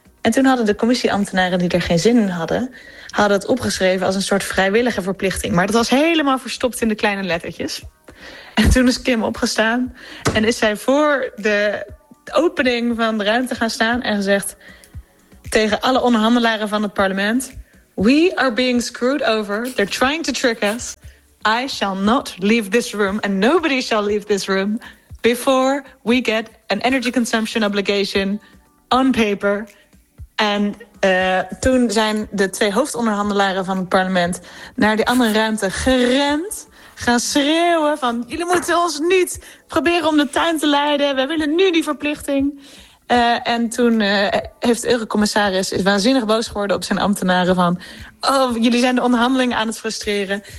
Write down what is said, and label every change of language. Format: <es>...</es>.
<nl>En toen hadden de commissieambtenaren die er geen zin in hadden, hadden het opgeschreven als een soort vrijwillige verplichting. Maar dat was helemaal verstopt in de kleine lettertjes. En toen is Kim opgestaan en is zij voor de opening van de ruimte gaan staan en gezegd tegen alle onderhandelaren van het parlement:</nl> <en>we are being screwed over. They're trying to trick us. I shall not leave this room and nobody shall leave this room before we get an energy consumption obligation on paper.</en> <nl>En toen zijn de twee hoofdonderhandelaren van het parlement naar die andere ruimte gerend, gaan schreeuwen van: jullie moeten ons niet proberen om de tuin te leiden. We willen nu die verplichting. En toen heeft de eurocommissaris is waanzinnig boos geworden op zijn ambtenaren van: oh, jullie zijn de onderhandelingen aan het frustreren.</nl>